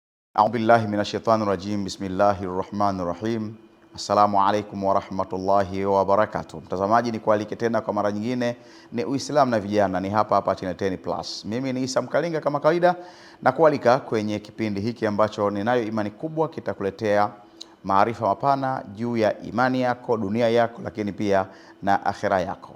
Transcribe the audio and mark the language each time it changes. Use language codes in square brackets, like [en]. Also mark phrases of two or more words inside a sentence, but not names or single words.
[ar] أعوذ بالله من الشيطان الرجيم. بسم الله الرحمن الرحيم. السلام عليكم ورحمة الله وبركاته. [sw] Mtazamaji, ni kualike tena kwa mara nyingine, ni Uislamu na vijana, ni hapa Channel 10 Plus. Mimi ni Isa Mkalinga kama kawaida, na kualika kwenye kipindi hiki ambacho ninayo imani kubwa kitakuletea maarifa mapana juu ya imani yako, dunia yako, lakini pia na akhira yako.